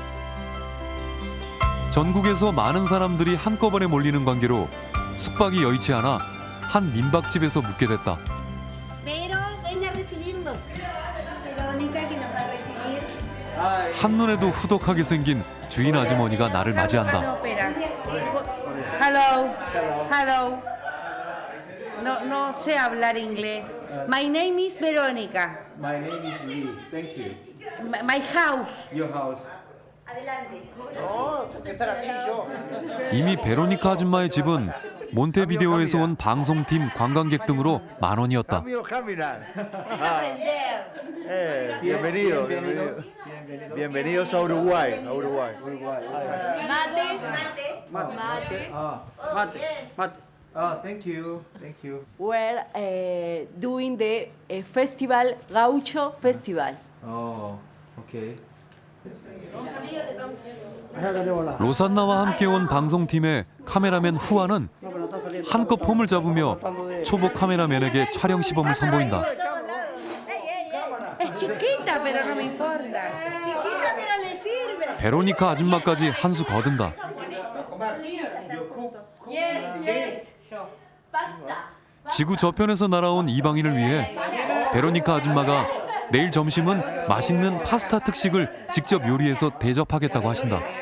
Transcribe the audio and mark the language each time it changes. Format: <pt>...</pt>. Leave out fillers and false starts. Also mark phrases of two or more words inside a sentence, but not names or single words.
<ko>전국에서 많은 사람들이 한꺼번에 몰리는 관계로 숙박이 여의치 않아 한 민박집에서 묵게 됐다. 한눈에도 후덕하게 생긴 주인 아주머니가 나를 맞이한다.</ko> <en>Hello. Hello.</en> <es>No sé hablar inglés.</es> <en>My name is Veronica. My name is Lee. Thank you. My house. Your house.</en> <ko>이미 베로니카 아줌마의 집은 몬테비데오에서 온 방송팀 관광객 등으로 만원이었다.</ko> <es>Bienvenido. Bienvenidos a Uruguay. Mate.</es> <en>Thank you. We're doing the festival, Gaucho Festival. Oh, okay.</en> <ko>로산나와 함께 온 방송팀의 카메라맨 후아는 한껏 폼을 잡으며 초보 카메라맨에게 촬영 시범을 선보인다.</ko> <es>Es chiquita, pero no me importa. Chiquita, pero le sirve.</es> <ko>베로니카 아줌마까지 한 수 거둔다. 지구 저편에서 날아온 이방인을 위해 베로니카 아줌마가 내일 점심은 맛있는 파스타 특식을 직접 요리해서 대접하겠다고 하신다.</ko>